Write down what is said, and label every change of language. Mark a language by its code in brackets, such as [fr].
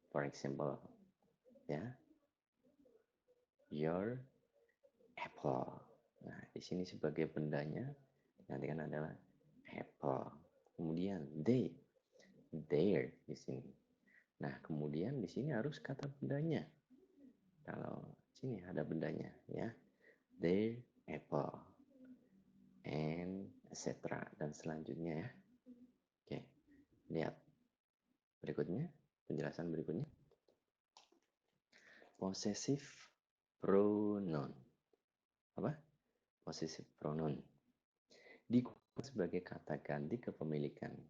[en] For example, ya, your apple. [id] Nah, di sini sebagai bendanya digantikan adalah apple. Kemudian their di sini. Nah, kemudian di sini harus kata bendanya. Kalau sini ada bendanya, ya, [en] their apple, and etc. [id] Dan selanjutnya, ya. Oke, lihat berikutnya, penjelasan berikutnya. Possessive pronoun. Apa? Possessive pronoun digunakan sebagai kata ganti kepemilikan.